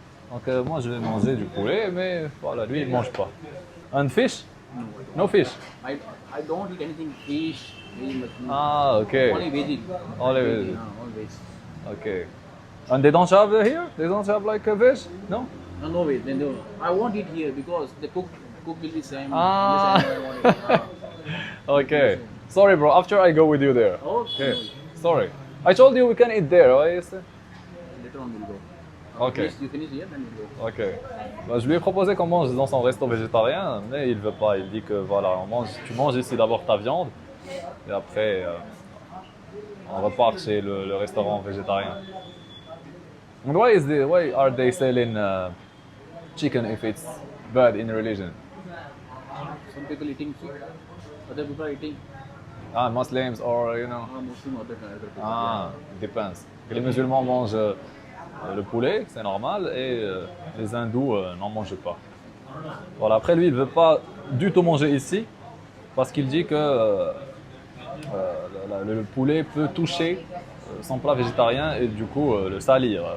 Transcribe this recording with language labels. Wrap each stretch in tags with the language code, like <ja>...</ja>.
<fr>Donc moi, je vais manger du poulet, mais voilà, lui, il ne mange pas.</fr> <en>And fish? No fish. I don't eat anything fish, very much. Ah, okay. Only veg. Only veg. All veg. Okay. And they don't have here? They don't have like a veg? No? No, no veg. Then they, I won't eat here because the cook will be same. Ah. Unless I want it. Okay. Sorry, bro. After I go with you there. Okay. Okay. Sorry. I told you we can eat there, right? Later on we'll go. Okay. You finish here, then we'll go. Ok.</en> <fr>Bah, je lui ai proposé qu'on mange dans son resto végétarien, mais il veut pas. Il dit que voilà, tu manges ici d'abord ta viande, et après on repart chez le restaurant végétarien.</fr> <en>And why are they selling chicken if it's bad in religion? Some people eating fish, other people are eating Muslims or you know. Muslim, other people. Ah, depends.</en> <fr>Les musulmans mangent le poulet, c'est normal, et les hindous n'en mangent pas. Voilà. Après, lui, il ne veut pas du tout manger ici, parce qu'il dit que le poulet peut toucher son plat végétarien et du coup le salir.</fr>